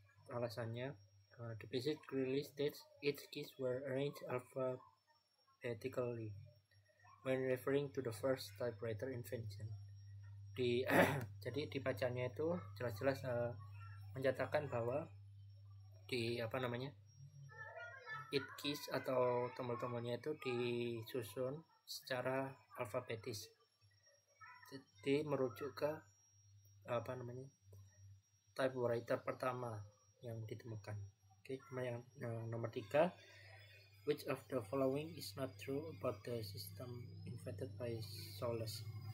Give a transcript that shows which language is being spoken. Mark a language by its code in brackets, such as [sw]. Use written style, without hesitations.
[en] Alasannya, the passage clearly states its keys were arranged alphabetically when referring to the first typewriter invention. [id] Jadi di bacanya itu jelas-jelas menyatakan bahwa it keys atau tombol-tombolnya itu disusun secara alfabetis. Jadi merujuk ke typewriter pertama yang ditemukan. Oke, yang nomor 3, [en] which of the following is not true about the system invented by Solus?